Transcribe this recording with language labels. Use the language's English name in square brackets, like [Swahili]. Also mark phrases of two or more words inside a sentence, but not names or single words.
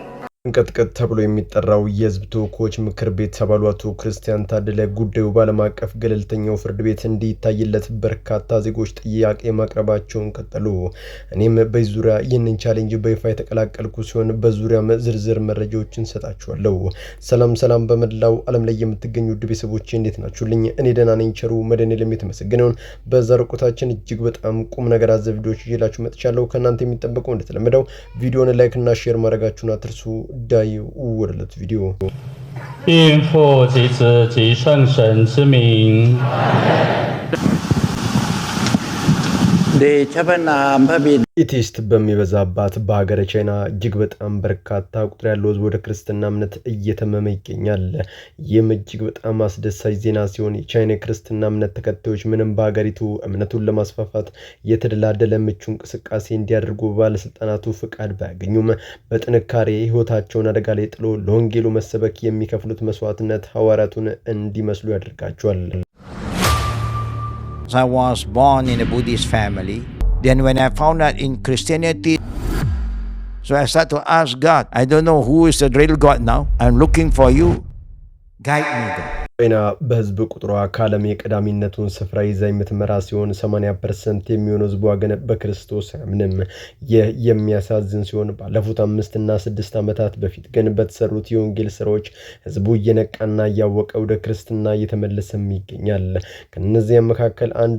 [Amharic] እንቀጥቀጥ ተብሎ የሚጠራው የህዝብ ተወካዮች ምክር ቤት አባሉ አቶ ክርስቲያን ታደለ ጉዳዩ ባለም አቀፍ ገለልተኛው ፍርድ ቤት እንዲታይለት በርካታ ዜጎች ጥያቄ ማቅረባቸውን ቀጠሉ። እኔም በዙሪያ ይህንን ቻሌንጅ በይፋ የተቀላቀልኩ ሲሆን በዙሪያም ዝርዝር መረጃዎችን ሰጣችኋለሁ። ሰላም በመላው ዓለም ላይ የምትገኙ ውድ ቤተሰቦቼ እንዴት ናችሁልኝ? እኔ ደህና ነኝ። ቸሩ መድኃኔዓለም የተመሰገነውን በዛሬው ቆይታችን እጅግ በጣም ቁም ነገር አዘል ቪዲዮዎች ይዤላችሁ መጥቻለሁ። ከእናንተ የሚጠበቀው እንደተለመደው ቪዲዮውን ላይክ እና ሼር ማድረጋችሁን አትርሱ። ዳይ ወርለት ቪዲዮ [Chinese] 应父及子及圣神之名 [Amharic] ኢቲስት በሚበዛባት በሀገረ ቻይና እጅግ በጣም በርካታ ቁጥር ያለው ህዝብ ወደ ክርስትና እምነት እየተመመ ይገኛል። ይህም እጅግ በጣም አስደሳች ዜና ሲሆን የቻይና ክርስትና እምነት ተከታዮች ምንም በሀገሪቱ እምነቱን ለማስፋፋት የተደላደለ ምቹ እንቅስቃሴ እንዲያደርጉ ባለስልጣናቱ ፍቃድ ባያገኙም በጥንካሬ ህይወታቸውን አደጋ ላይ ጥሎ ለወንጌሉ መሰበክ የሚከፍሉት መስዋዕትነት ሐዋርያቱን እንዲመስሉ ያደርጋቸዋል። [English] I was born in a Buddhist family. Then when I found out in Christianity, so I started to ask God, I don't know who is the real God now. I'm looking for you. Guide me, God. [Amharic] ቻይና በህዝብ ቁጥሯ ከዓለም የቀዳሚነቱን ስፍራ ይዛ የምትመራ ሲሆን 80% የሚሆነው ህዝቧ ግን በክርስቶስ አያምንም። ይህ የሚያሳዝን ሲሆን ባለፉት 5 እና 6 ዓመታት በፊት ግን በተሰሩት የወንጌል ስራዎች ህዝቡ እየነቃና እያወቀ ወደ ክርስትና እየተመለሰም ይገኛል። ከነዚያ መካከል አንዱ